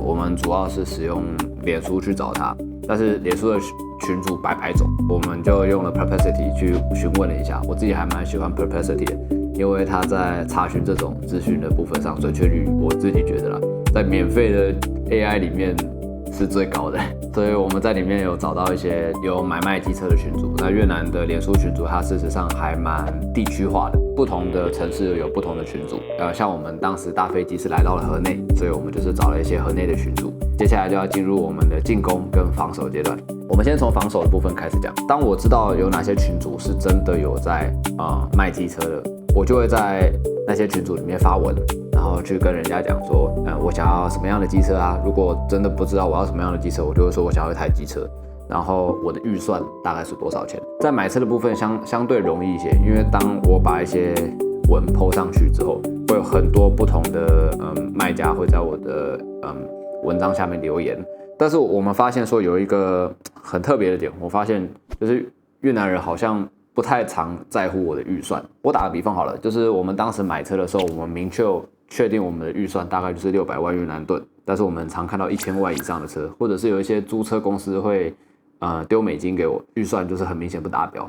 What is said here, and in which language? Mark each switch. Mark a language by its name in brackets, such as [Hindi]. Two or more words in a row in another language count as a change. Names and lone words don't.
[Chinese] 我們主要是使用臉書去找它，但是臉書的群組百種，我們就用了 Perplexity 去詢問了一下。我自己還蠻喜歡 Perplexity 的，因為它在查詢這種資訊的部分上準確率，我自己覺得啦，在免費的 AI 裡面是最高的，所以我們在裡面有找到一些有買賣機車的群組。那越南的臉書群組，它事實上還蠻地區化的，不同的城市有不同的群組。像我們當時搭飛機是來到了河內，所以我們就是找了一些河內的群組。接下來就要進入我們的進攻跟防守階段。我們先從防守的部分開始講。當我知道有哪些群組是真的有在賣機車的，我就會在那些群組裡面發文，然後去跟人家講說，我想要什麼樣的機車啊？如果真的不知道我要什麼樣的機車，我就會說我想要一台機車，然後我的預算大概是多少錢。在買車的部分相對容易一些，因為當我把一些文 po 上去之後，會有很多不同的賣家會在我的文章下面留言。但是我們發現說有一個很特別的點，我發現就是越南人好像不太常在乎我的預算。我打個比方好了，就是我們當时買車的时候，我們明確定我們的預算大概就是600萬越南盾，但是我們常看到1000萬以上的車，或者是有一些租車公司會丟美金給我，預算就是很明顯不達標。